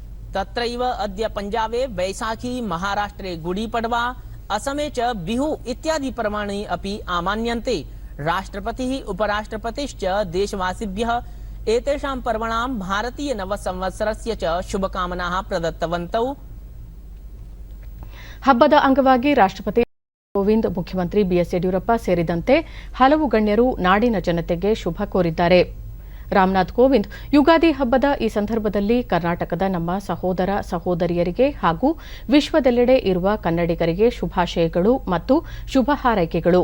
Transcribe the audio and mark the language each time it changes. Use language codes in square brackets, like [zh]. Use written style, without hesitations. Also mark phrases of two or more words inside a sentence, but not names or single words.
[sa] तत्रैव अद्य पंजाबे वैशाखी, महाराष्ट्रे गुडीपड़वा, असमे च बिहु इत्यादि पर्वाणि अपि आमान्यन्ते। राष्ट्रपतिः उपराष्ट्रपतिश्च देशवासिभ्यः एतेषां पर्वणां भारतीय नवसंवत्सरस्य च शुभकामनाः प्रदत्तवन्तौ। [kn] ಹಬ್ಬದ ಅಂಗವಾಗಿ ರಾಷ್ಟ್ರಪತಿ ಕೋವಿಂದ್, ಮುಖ್ಯಮಂತ್ರಿ ಬಿಎಸ್ ಯಡಿಯೂರಪ್ಪ ಸೇರಿದಂತೆ ಹಲವು ಗಣ್ಯರು ನಾಡಿನ ಜನತೆಗೆ ಶುಭ ಕೋರಿದ್ದಾರೆ. ರಾಮನಾಥ್ ಕೋವಿಂದ್ ಯುಗಾದಿ ಹಬ್ಬದ ಈ ಸಂದರ್ಭದಲ್ಲಿ ಕರ್ನಾಟಕದ ನಮ್ಮ ಸಹೋದರ ಸಹೋದರಿಯರಿಗೆ ಹಾಗೂ ವಿಶ್ವದೆಲ್ಲೆಡೆ ಇರುವ ಕನ್ನಡಿಗರಿಗೆ ಶುಭಾಶಯಗಳು ಮತ್ತು ಶುಭ ಹಾರೈಕೆಗಳು.